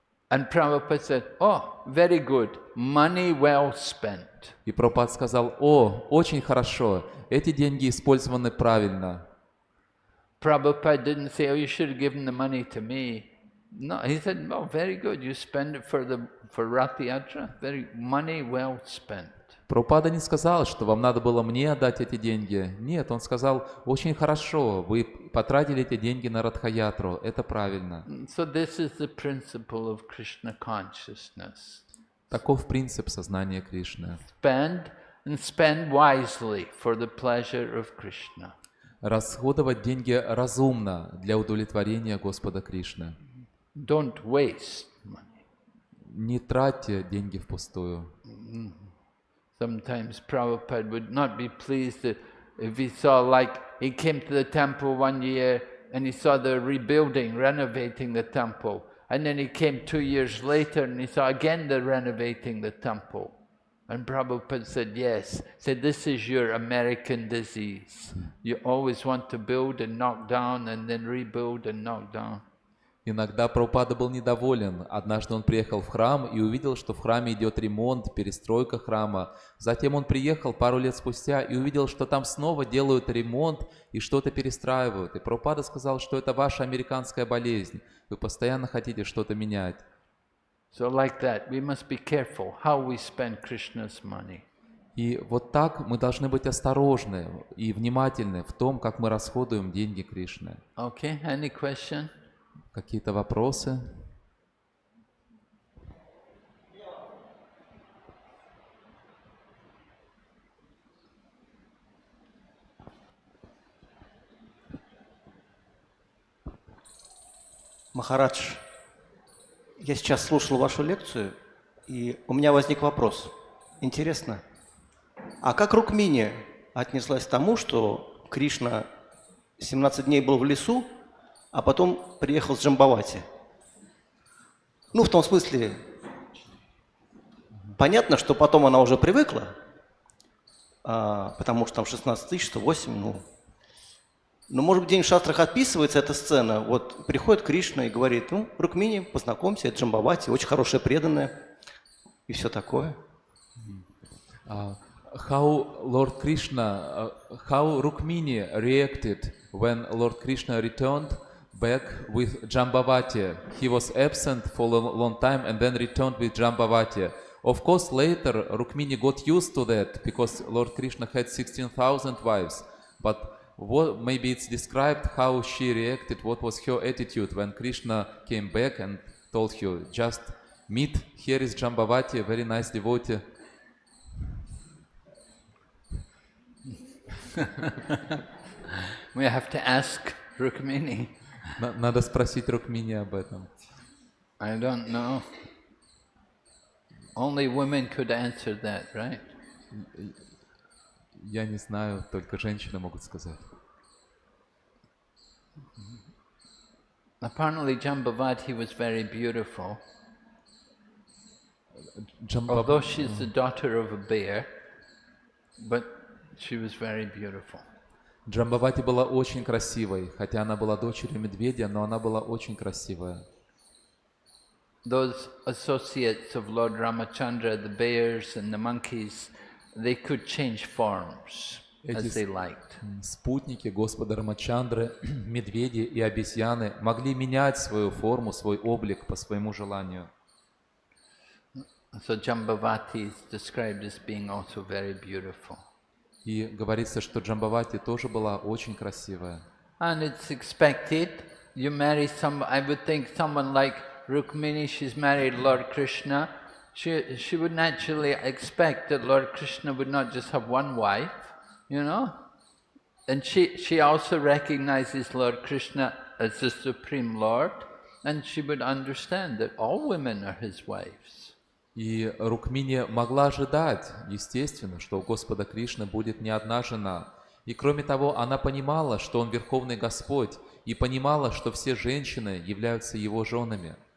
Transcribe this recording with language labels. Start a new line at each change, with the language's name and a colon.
English: And Prabhupada said, "Oh, very good, money well spent."
Russian: И Прабхупада сказал, «О, очень хорошо, эти деньги использованы правильно».
English: Prabhupada didn't say, "Oh, you should have given the money to me." No, he said, "Oh, very good, you spend it for Rath Yatra, very money well spent."
Russian: Прабхупада не сказал, что вам надо было мне отдать эти деньги. Нет, он сказал, очень хорошо, вы потратили эти деньги на Радхаятру, это правильно.
English: So this is the principle of Krishna consciousness.
Russian: Таков принцип сознания Кришны.
English: Spend wisely for the pleasure of Krishna.
Russian: Расходовать деньги разумно для удовлетворения Господа Кришны.
English: Don't waste money.
Russian: Не тратьте деньги впустую.
English: Sometimes Prabhupada would not be pleased if he saw, like, he came to the temple one year and he saw the rebuilding, renovating the temple. And then he came 2 years later and he saw again the renovating the temple. And Prabhupada said, yes, said, this is your American disease. You always want to build and knock down and then rebuild and knock down.
Russian: Иногда Прабхупада был недоволен. Однажды он приехал в храм и увидел, что в храме идет ремонт, перестройка храма. Затем он приехал пару лет спустя и увидел, что там снова делают ремонт и что-то перестраивают. И Прабхупада сказал, что это ваша американская болезнь. Вы постоянно хотите что-то менять.
English: So like that, we must be careful how we spend Krishna's money.
Russian: И вот так мы должны быть осторожны и внимательны в том, как мы расходуем деньги Кришны.
English: Okay, any question?
Russian: Какие-то вопросы? Махарадж, я сейчас слушал вашу лекцию, и у меня возник вопрос. Интересно, а как Рукмини отнеслась к тому, что Кришна 17 дней был в лесу, а потом приехал с Джамбавати? Ну, в том смысле, понятно, что потом она уже привыкла, потому что там 16 тысяч, 108, ну. Но, может быть, где-нибудь в шастрах описывается эта сцена. Вот приходит Кришна и говорит, ну, Рукмини, познакомься, это Джамбавати, очень хорошая, преданная, и все такое.
English: How Lord Krishna, how Rukmini reacted when Lord Krishna returned back with Jambavati. He was absent for a long time and then returned with Jambavati. Of course, later Rukmini got used to that because Lord Krishna had 16,000 wives. But maybe it's described how she reacted, what was her attitude when Krishna came back and told her, just meet, here is Jambavati, a very nice devotee. We have to ask Rukmini.
Russian: Надо спросить Рукмини об этом.
English: I don't know. Only women could answer that, right?
Russian: Я не знаю, только женщины могут сказать.
English: Apparently Jambavati was very beautiful. Although she's the daughter of a bear, but she was very beautiful.
Russian: Джамбавати была очень красивой, хотя она была дочерью медведя, но она была очень красивая.
English: Those associates of Lord Ramachandra, the bears and the monkeys, they could change forms as they liked.
Russian: Спутники Господа Рамачандры, медведи и обезьяны могли менять свою форму, свой облик по своему желанию.
English: So Jambavati is described as being also very beautiful.
Russian: И говорится, что Джамбавати тоже была очень красивая.
English: And it's expected, you marry some, I would think someone like Rukmini, she's married Lord Krishna, she would naturally expect that Lord Krishna would not just have one wife, you know? And she also recognizes Lord Krishna as the Supreme Lord, and she would understand that all women are his wives.
Russian: И Рукмини могла ожидать, естественно, что у Господа Кришны будет не одна жена. И кроме того, она понимала, что Он Верховный Господь, и понимала, что все женщины являются Его женами.